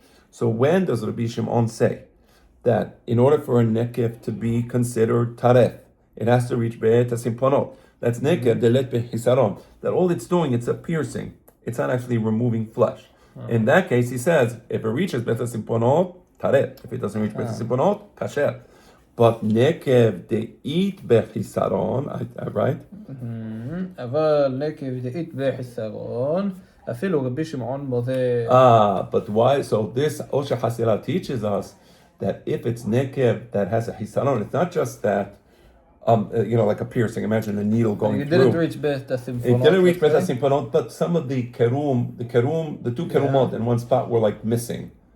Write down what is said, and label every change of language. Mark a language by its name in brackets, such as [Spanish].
[English] So when does Rabbi Shimon say that in order for a nekev to be considered taref, it has to reach be'et hasimponot? That's nekev delet behisaron. That all it's doing, it's a piercing. It's not actually removing flesh. In that case, he says, if it reaches be'et hasimponot, taref. If it doesn't reach be'et hasimponot, kasher. But nekev de'it behisaron, right? [Hebrew] אבל נקב דאית בחיסרון, אפילו רבי שמעון מודה. [English] But why? So this Osher Hasira teaches us that if it's nekev that has a hisaron, it's not just that, like a piercing. Imagine a needle going It through. didn't reach Bet Hasimponot. It didn't reach Bet Hasimponot, but some of the two kerumot in one spot were like missing.